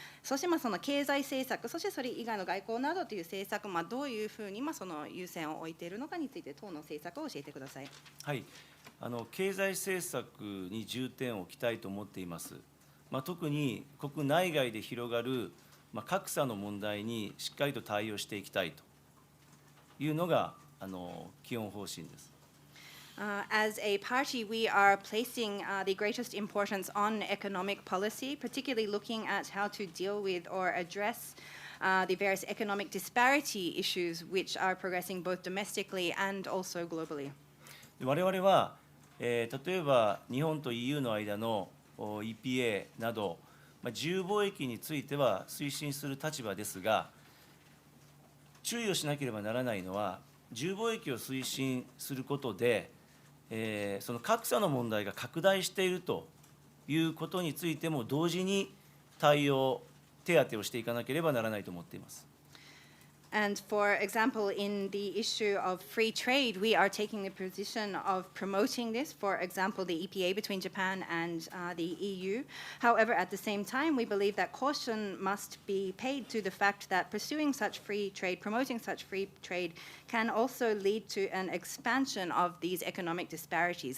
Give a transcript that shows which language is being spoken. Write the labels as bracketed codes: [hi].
[ja] そしてその経済政策、そしてそれ以外の外交などという政策、どういうふうにその優先を置いているのかについて党の政策を教えてください。はい、経済政策に重点を置きたいと思っています。特に国内外で広がる格差の問題にしっかりと対応していきたいというのが基本方針です。 [en] As a party, we are placing the greatest importance on economic policy, particularly looking at how to deal with or address the various economic disparity issues which are progressing both domestically and also globally. [ja] 我々は、例えば日本と EU の間の EPA など、自由貿易については推進する立場ですが、注意をしなければならないのは、自由貿易を推進することで、その格差の問題が拡大しているということについても同時に対応、手当てをしていかなければならないと思っています。 [en] And for example, in the issue of free trade, we are taking the position of promoting this, for example, the EPA between Japan and the EU. However, at the same time, we believe that caution must be paid to the fact that pursuing such free trade, promoting such free trade, can also lead to an expansion of these economic disparities.